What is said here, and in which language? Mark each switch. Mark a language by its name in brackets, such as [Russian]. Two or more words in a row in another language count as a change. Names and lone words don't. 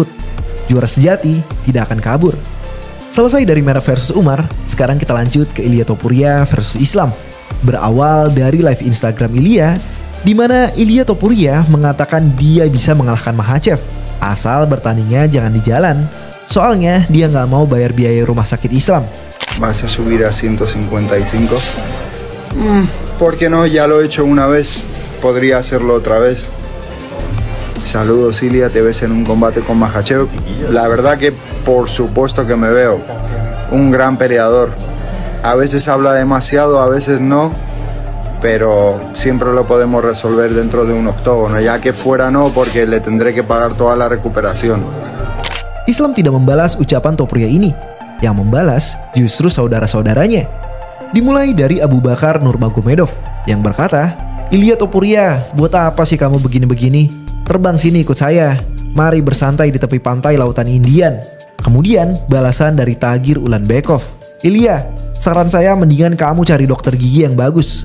[Indonesian] Juara sejati tidak akan kabur. Selesai dari Merab versus Umar, sekarang kita lanjut ke Ilia Topuria versus Islam. Berawal dari live Instagram Ilia, di mana Ilia Topuria mengatakan dia bisa mengalahkan Makhachev asal bertandingnya jangan di jalan. Soalnya dia nggak mau bayar biaya rumah sakit Islam. [Spanish] ¿Vas a subir a 155? ¿Por qué no? Ya lo he hecho una vez. Podría hacerlo otra vez. Saludos, Ilia. Te ves en un combate con Makhachev. La verdad que por supuesto que me veo. Un gran peleador. A veces habla demasiado, a veces no. Pero siempre lo podemos resolver dentro de un octógono, ya que fuera no, porque le tendré que pagar toda la recuperación. [Indonesian] Islam tidak membalas ucapan Topuria ini. Yang membalas justru saudara-saudaranya. Dimulai dari Abu Bakar Nurmagomedov yang berkata, "Ilia Topuria, buat apa sih kamu begini-begini? Terbang sini ikut saya. Mari bersantai di tepi pantai lautan Indian." Kemudian balasan dari Tagir Ulanbekov, "Ilia, saran saya mendingan kamu cari dokter gigi yang bagus.